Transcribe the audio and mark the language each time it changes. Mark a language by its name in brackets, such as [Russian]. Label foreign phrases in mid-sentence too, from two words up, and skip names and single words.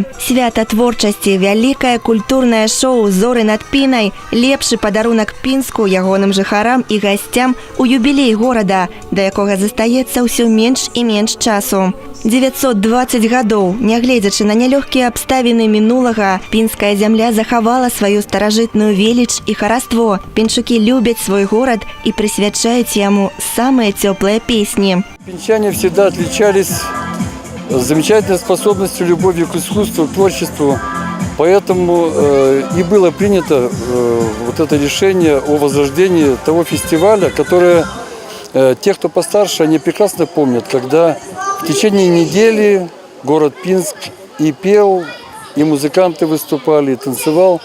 [Belarusian] Свята творчасці, вялікае культурнае шоу «Зоры над Пінай» – лепшы падарунак Пінску, ягоным жыхарам і гасцям у юбілей горада, да якога застаецца застаецца ўсё менш і менш часу. 920 гадоў, нягледзячы на нялёгкія абставіны мінулага, пінская зямля захавала сваю старажытную веліч і хараство. Пінчукі любяць свой горад і прысвячаюць яму самыя цёплыя песні. [Russian] Пинчане всегда отличались замечательной способностью, любовью к искусству, к творчеству. Поэтому и было принято вот это решение о возрождении того фестиваля, которое те, кто постарше, они прекрасно помнят, когда в течение недели город Пинск и пел, и музыканты выступали, и танцевал.